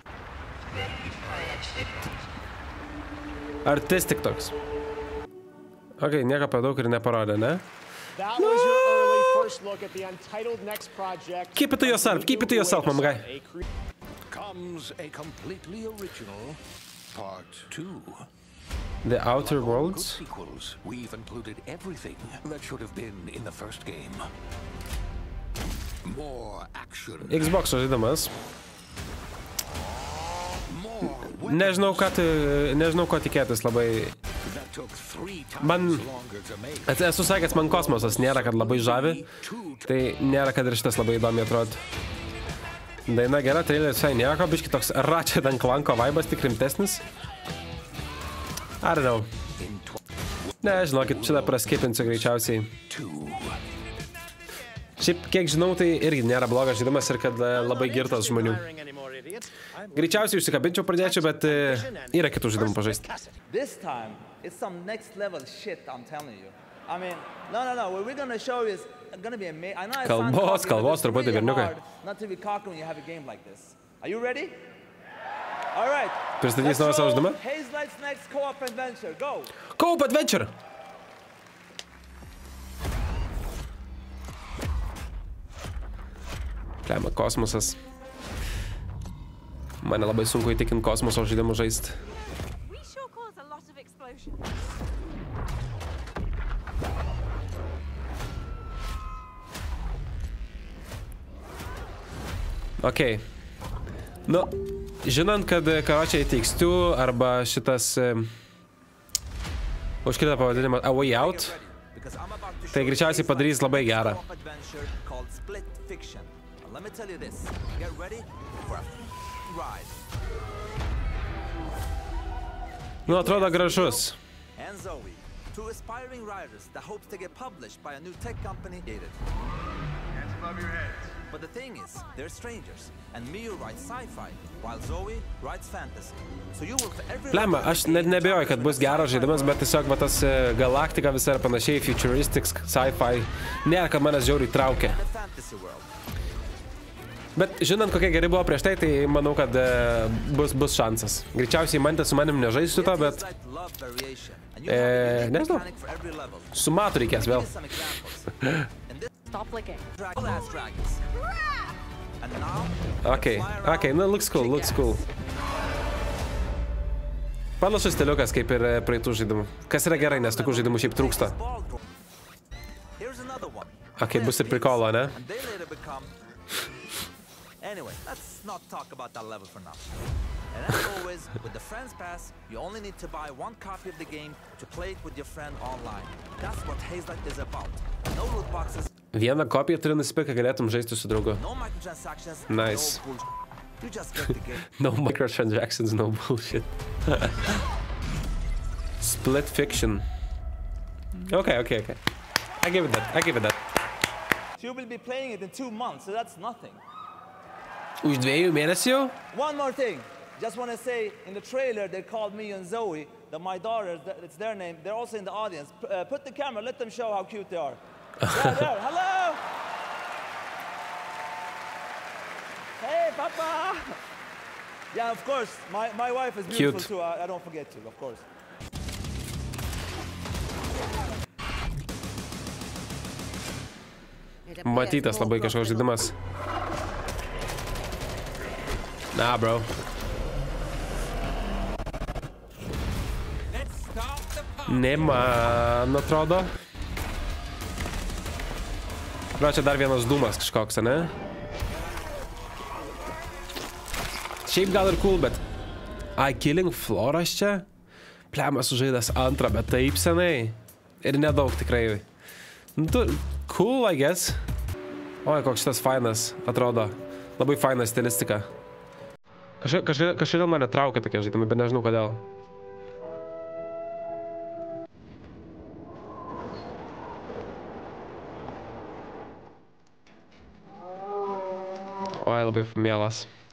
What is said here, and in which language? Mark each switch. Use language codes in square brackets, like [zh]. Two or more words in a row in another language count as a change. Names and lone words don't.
[lt] Artistic toks. Ok, nieko per daug ir neparodė, ne? [en] That was your early first look at the untitled next project. Keep it to yourself, my guy. Comes a completely original part 2. The Outer Worlds? Sequels. We've included everything that should have been in the first game. More action. [lt] Xbox žaidimas. Nežinau, ko tikėtis labai. Man, esu sakęs, man kosmosas nėra, kad labai žavi. Tai nėra, kad ir šitas labai įdomi atrodo. Daina gera, traileris visai nieko, biški toks Ratchet & Clanko vaibas, tik rimtesnis. [en] I don't know. [lt] Ne, žinokit, šitą praskipinsiu greičiausiai. Šiaip, kiek žinau, tai irgi nėra blogas žaidimas ir kad labai girtas žmonių. Greičiausiai užsikabinčiau pradėčiau, bet yra kitų žaidimų pažaisti. [en] This time, it's some next level shit, I'm telling you. I mean, no, what we're gonna show you is gonna be amazing. I know it sounds cocky, but it's really hard not to be cocky when you have a game like this. Are you ready? All right. [lt] Pristatys naują savo žaidimą? [en] Hazelight's next co-op adventure. Go. Co-op adventure. [lt] Lemia kosmosas. Mane labai sunku įtikinti kosmoso žaidimų žaisti. Ok. Nu, žinant, kad karočiai Takes-Two arba šitas užkritą pavadinimą A Way Out, tai greičiausiai padarys labai gerą. [en] Let me tell you this. Get ready for a ride. [lt] Nu, atrodo gražus. [en] And Zoe, two aspiring riders that hopes to get published by a new tech company. Hands above your heads. But the thing is, they're strangers, and Miu writes sci-fi, while Zoe writes fantasy. So you will for every... [lt] Lemma, aš net nebejoju, kad bus geras žaidimas, bet tiesiog va tas galaktika visa ir panašiai, [en] futuristic, sci-fi, [lt] nėra, kad manęs žiauriai traukia. Bet žinant, kokie geri buvo prieš tai, tai manau, kad bus šansas. Greičiausiai Mantė su manim nežaisiu to, bet... Nežinau. Su Matu reikės vėl. Ok, nu, [en] looks cool. [lt] Panašus stiliukas kaip ir praeitų žaidimų. Kas yra gerai, nes tokių žaidimų šiaip trūksta. Ok, bus ir prikolo, ne? [en] Anyway, let's not talk about that level for now. And as always, with the Friends Pass, you only need to buy one copy of the game to play it with your friend online. That's what Hazelight is about. No loot boxes. [lt] Vieną kopiją turi nusipirkti, kad galėtum žaisti su draugu. [en] No microtransactions. Nice. You just get the game. No microtransactions, no bullshit. Split Fiction. Okay. I give it that. So you will be playing it in 2 months, so that's nothing. [lt] Už 2 mėnesių? [en] One more thing. Just want to say, in the trailer, they called me and Zoe, my daughters, it's their name. They're also in the audience. Put the camera, let them show how cute they are. There. Hello! Hey, Papa! Yeah, of course. My wife is beautiful cute. too. I don't forget to, of course. [lt] Matytas labai kažkoks žaidimas. [en] Nah, bro. [lt] Ne man atrodo. Bro, čia dar vienas dūmas kažkoks, ne? Šiaip gal ir cool, bet... Killing Floras čia? Plemas sužaidęs antrą, bet taip senai. Ir nedaug tikrai. [en] Cool, I guess. [lt] Oi, koks šitas fainas atrodo. Labai faina stilistika. Kažkodėl mane traukia tokie žaidimai, bet nežinau kodėl. Oi, labai mielas.